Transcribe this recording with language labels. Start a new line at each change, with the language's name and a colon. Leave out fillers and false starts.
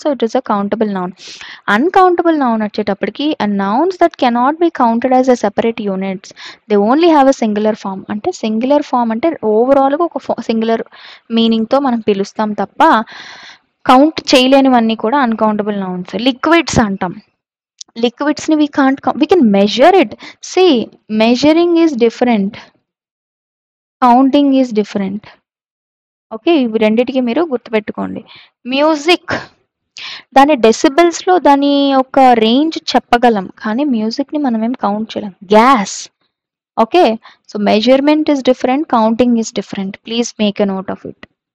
English: So it is a countable noun.
Telugu: Uncountable noun వచ్చేటప్పటికి
English: Nouns that cannot be counted as a separate units, they only have a singular form.
Telugu: అంటే singular form అంటే ఓవరాల్గా ఒక singular మీనింగ్తో మనం పిలుస్తాం తప్ప count చేయలేనివన్నీ కూడా అన్కౌంటబుల్ నౌన్స్. లిక్విడ్స్ అంటాం,
English: liquids ni we can't we can measure it. See, measuring is different, counting is different.
Telugu: Okay, ఇవి రెండిటికి మీరు గుర్తుపెట్టుకోండి. మ్యూజిక్, దాని డెసిబెల్స్లో దాని ఒక రేంజ్ చెప్పగలం, కానీ మ్యూజిక్ని మనం ఏం కౌంట్ చేయలేం.
English: Gas, okay. So measurement is different, counting is different, please make a note of it.